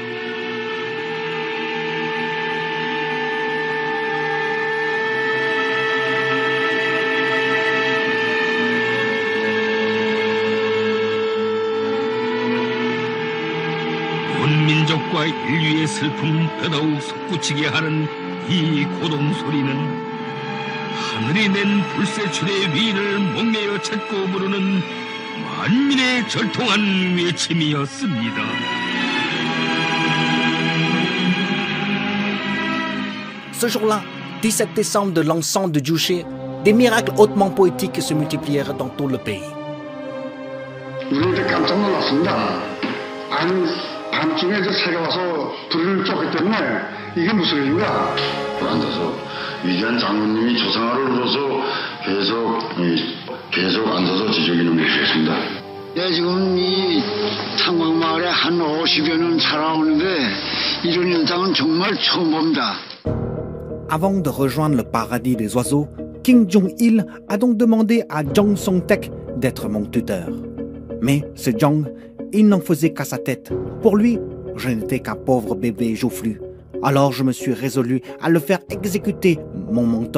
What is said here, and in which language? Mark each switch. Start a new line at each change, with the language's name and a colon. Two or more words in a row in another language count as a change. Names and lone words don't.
Korean: 온 민족과 인류의 슬픔 더더욱 솟구치게 하는 이 고동소리는 하늘이 낸 불세출의 위인을 목매어 찾고 부르는 만민의 절통한 외침이었습니다.
French: Ce jour-là, 17 décembre de l'encens de Juche, des miracles hautement poétiques se multiplièrent dans tout le pays.
Korean: 우리한테 깜짝 놀랐습니다. 밤중에 새가 와서 불을 쫓기 때문에 이게 무슨 일인가? 앉아서 위대한 장군님이 조상화를 울어서 계속 앉아서 지저귀는 것이었습니다. 내가 지금 이 창광마을에 한 50여 년 살아오는데 이런 현상은 정말 처음 봅니다.
French: Avant de rejoindre le paradis des oiseaux, Kim Jong-il a donc demandé à Jang Song-taek d'être mon tuteur. Mais ce Jang, il n'en faisait qu'à sa tête. Pour lui, je n'étais qu'un pauvre bébé joufflu. Alors je me suis résolu à le faire exécuter, mon mentor.